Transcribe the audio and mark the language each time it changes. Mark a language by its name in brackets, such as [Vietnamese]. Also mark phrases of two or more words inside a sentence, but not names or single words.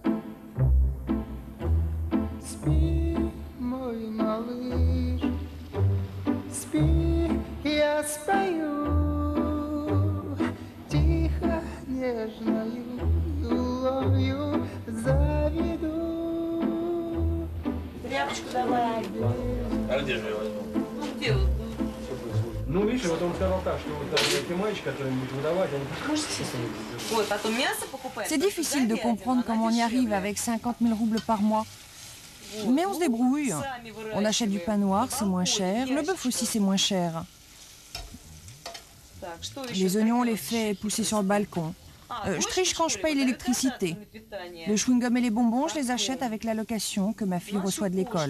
[Russian] Спи, мой малыш, спи, я спою тихо, нежною юлою заведу. Тряпочку давай. А где же я возьму? Ну где вот? Ну, видишь, вот он сказал так, что вот эти мальчики, которые будут выдавать, они... Ой, потом мясо покупаем. [French] C'est difficile de comprendre comment on y arrive avec 50 000 roubles par mois. Mais on se débrouille. On achète du pain noir, c'est moins cher. Le bœuf aussi, c'est moins cher. Les oignons, on les fait pousser sur le balcon. Je triche quand je paye l'électricité. Le chewing-gum et les bonbons, je les achète avec l'allocation que ma fille reçoit de l'école.